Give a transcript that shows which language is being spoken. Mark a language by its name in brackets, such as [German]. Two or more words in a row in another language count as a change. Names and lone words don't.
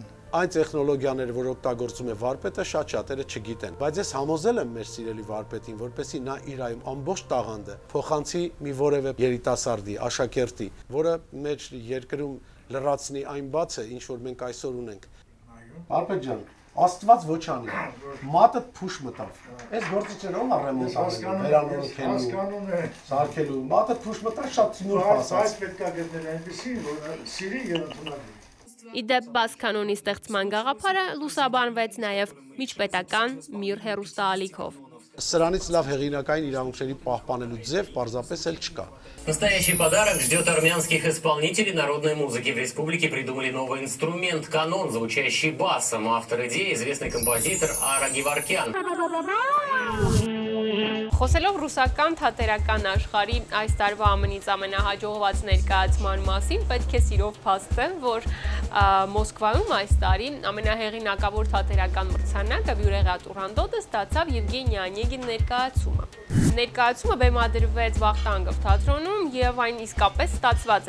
[Armenian] Այն տեխնոլոգիաները, որ օգտագործում է վարպետը, շատ շատերը չգիտեն, բայց ես համոզել եմ մեր սիրելի վարպետին, որպեսզի նա իր ամբողջ տաղանդը փոխանցի մի որևէ երիտասարդի, աշակերտի, որը մեր երկրում լրացնի այն բացը, ինչ որ մենք այսօր ունենք։ Վարպետ ջան, Աստված ոչ անի, մատը փուշ մտավ։ Այս գործիքները ո՞վ ռեմոնտանում, վերանորոգելու, սարքելու, մատը փուշ մտավ, շատ նուրբ ասած։ Այս պետք է գտնել այնպեսին, որ սիրի եւ ընդունելի։ Իդեպ բաս կանոնի ստեղծման գաղափարը լուսաբանվեց նաև միջպետական միր հեռուստաալիքով։ Սրանից լավ հեղինակային իրավունքների пахпанելու ձև պարզապես էլ չկա։ [Russian] Настоящий подарок ждет армянских исполнителей народной музыки. В республике придумали новый инструмент – канон, звучащий басом. Автор идеи – известный композитор Ара Геворкян. [Armenian] Խոսելով ռուսական թատերական աշխարհի այս տարվա ամենից ամենահաջողված ներկայացման մասին, պետք է սիրով փաստեմ, որ Մոսկվայում այս տարի ամենահեղինակավոր թատերական մրցանակը Բյուրեղա Տուրանդոտը ստացավ Եվգենի Օնեգին ներկայացումը։ Ներկայացումը բեմադրվեց Վախտանգով թատրոնում եւ այն իսկապես ստացված